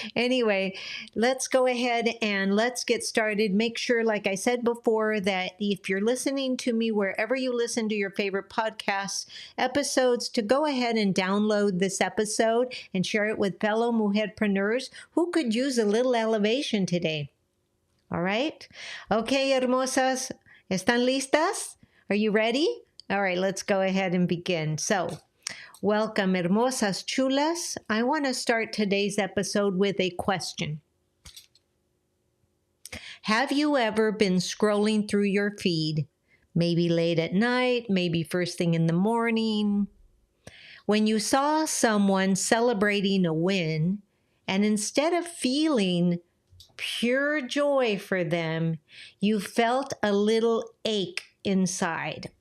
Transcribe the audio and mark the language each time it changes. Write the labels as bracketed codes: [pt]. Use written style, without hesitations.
[en] Anyway, let's go ahead and let's get started. Make sure, like I said before, that if you're listening to me wherever you listen to your favorite podcast episodes, to go ahead and download this episode and share it with fellow MujerPreneurs who could use a little elevation today. All right. Okay, [es] hermosas, ¿están listas? [en] Are you ready? All right, let's go ahead and begin. So, welcome, [es] hermosas chulas. [en] I want to start today's episode with a question. Have you ever been scrolling through your feed, maybe late at night, maybe first thing in the morning, when you saw someone celebrating a win, and instead of feeling pure joy for them, you felt a little ache inside?